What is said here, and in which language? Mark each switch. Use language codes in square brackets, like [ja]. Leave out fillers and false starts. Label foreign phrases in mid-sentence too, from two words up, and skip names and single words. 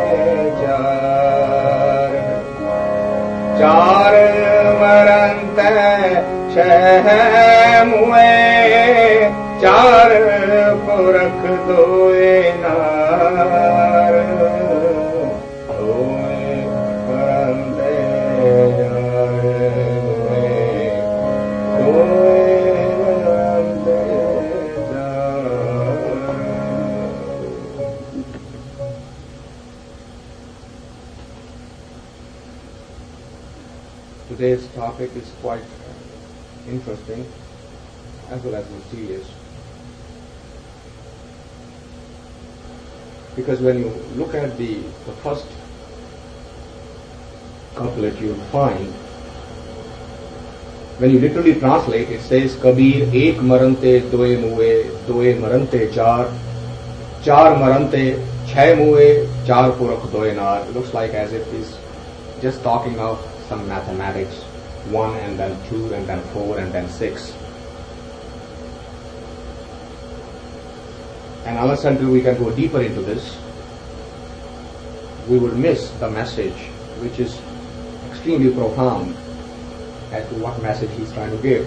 [hi] चार मरंते छह मुए चार पुरख दोए नार दोए मरंते जार दोए मरंते जार। [en] Today's topic is quite interesting as well as mysterious, because when you look at the first couplet, you will find, when you literally translate, it says Kabir [hi] एक मरंते दोए मुए दोए मरंते चार चार मरंते छह मुए चार पुरख दोए नार. [en] It looks like as if he's just talking of some mathematics, 1 and then 2 and then 4 and then 6. And unless until we can go deeper into this, we will miss the message, which is extremely profound as to what message he's trying to give.